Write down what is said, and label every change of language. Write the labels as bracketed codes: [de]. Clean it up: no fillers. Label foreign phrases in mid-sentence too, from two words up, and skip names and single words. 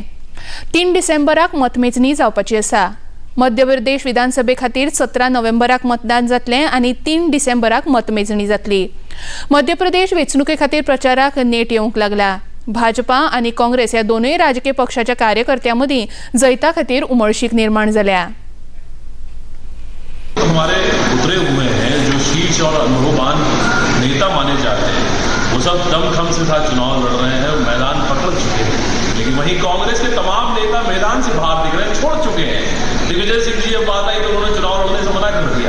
[kok] 3 डिसेंबराक मतमेजणी जावपाची आसा. मध्य प्रदेश विधानसभे खातीर 17 नोव्हेंबराक मतदान जातलें आनी 3 डिसेंबराक मतमेजणी जातली. मध्य प्रदेश वेंचणुके खातीर प्रचाराक नेट येवंक लागला. भाजपा आनी काँग्रेस ह्या दोनूय राजकीय पक्षाच्या कार्यकर्त्यां मदीं जैता खातीर उमळशीक निर्माण जाल्या. [hi] हमारे उतरे हुए हैं जो शीर्ष और अनुभववान नेता माने जाते हैं, वो सब दमखम से साथ चुनाव लड़ रहे हैं, मैदान पकड़ चुके हैं, लेकिन वहीं कांग्रेस के तमाम नेता मैदान से बाहर दिख रहे हैं, छोड़ चुके हैं। दिग्विजय सिंह जी जब बात आई तो उन्होंने चुनाव लड़ने से मना कर दिया।